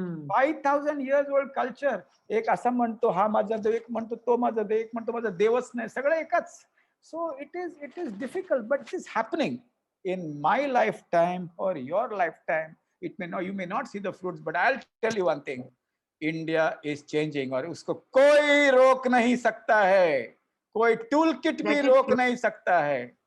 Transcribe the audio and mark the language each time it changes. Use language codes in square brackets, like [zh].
[en] 5000 years old culture. [mr] एक असा म्हणतो हा माझा देव, एक म्हणतो तो माझा देव, एक म्हणतो माझा देवच नाही, सगळं एकच. [en] So it is difficult, but it is happening in my lifetime or your lifetime. You may not see the fruits, but I'll tell you one thing. India is changing [hi] और उसको कोई रोक नहीं सकता है. कोई टूल किट भी रोक नहीं सकता है.